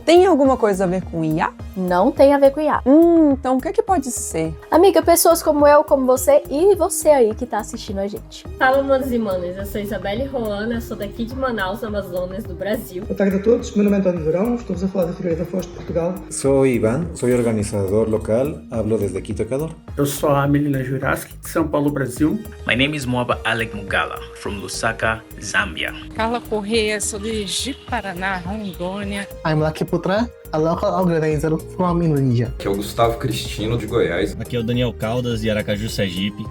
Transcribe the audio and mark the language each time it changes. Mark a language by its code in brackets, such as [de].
[pt] Tem alguma coisa a ver com IA? Não tem a ver com IA. Então o que pode ser? Amiga, pessoas como eu, como você e você aí que tá assistindo a gente. Fala, manos e manas, eu sou Isabelle Roana, sou daqui de Manaus, Amazonas, do Brasil. Boa tarde a todos, meu nome é António Verão, estou a falar da Feira da Foz de Portugal. [es] Soy Iván, soy organizador local, hablo desde Quito, Ecuador. [pt] Eu sou a Melina Juraski, de São Paulo, Brasil. [en] My name is Moaba Alec Mugala, from Lusaka, Zambia. [pt] Carla Correia, sou de Ji-Paraná, Rondônia. [en] I'm Lucky Putra, a local organizer from Indonesia. [pt] Aqui é o Gustavo Cristino, de Goiás. Aqui é o Daniel Caldas, de Aracaju, Sergipe.